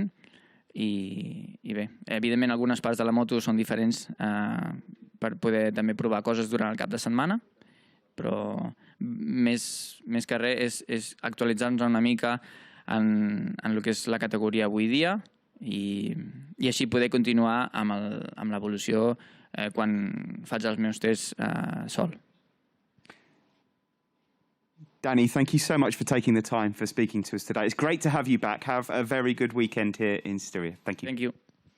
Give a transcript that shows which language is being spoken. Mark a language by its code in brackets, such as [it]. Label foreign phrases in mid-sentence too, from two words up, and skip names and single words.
[ca] I bé, evidentment algunes parts de la moto són diferents per poder també provar coses durant el cap de setmana, però més que res és actualitzar-nos una mica en el que és la categoria avui dia i així poder continuar amb l'evolució quan faig els meus tests sol. [en] Dani, thank you so much for taking the time for speaking to us today. It's great to have you back. Have a very good weekend here in Styria. Thank you. Thank you.